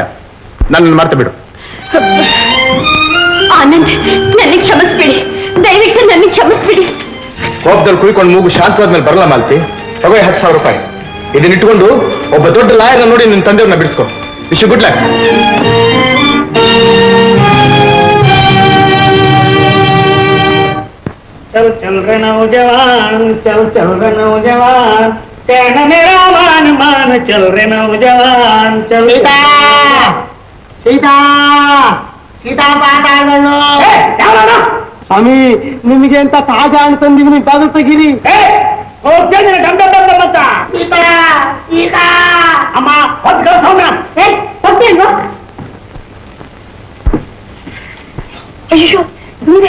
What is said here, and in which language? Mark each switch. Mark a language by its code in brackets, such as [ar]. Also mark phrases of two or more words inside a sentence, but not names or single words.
[kn] ನನ್ನ ಮರ್ತು ಬಿಡು. ಆನಂದ್, ನನಗೆ ಕ್ಷಮಿಸ್ಬಿಡಿ, ದಯವಿಟ್ಟು ನನಗೆ ಕ್ಷಮಿಸ್ಬಿಡಿ. ಕೋಪದಲ್ಲಿ ಕುಯ್ಕೊಂಡು ಮೂಗು ಶಾಂತವಾದ್ಮೇಲೆ ಬರಲ್ಲ ಮಾಲ್ತಿ. ತಗೋ 10,000 ರೂಪಾಯಿ. ಇದನ್ನ ಇಟ್ಕೊಂಡು ಒಬ್ಬ ದೊಡ್ಡ ಲಾಯರ್ನ ನೋಡಿ ನಿನ್ನ ತಂದೆಯವ್ರನ್ನ ಬಿಡಿಸ್ಕೊ. [en] Wish you good luck. [hi] चल चल रे नौजवान, चल चल रे नौजवान, कहना मेरा मान मान, चल रे नौजवान, चल. [kn] ಸೀತಾ ಪಾತಾಳಗಳು. ಸ್ವಾಮಿ, ನಿಮಗೆ ಅಂತ ತಾಜಾ ಹಣ್ಣು ತಂದಿವ್ನಿ, ಬಾಗಿಲು ತೆಗೀರಿ. ಅಮ್ಮ ಅಯ್ಯೋ, ನೀವೇ?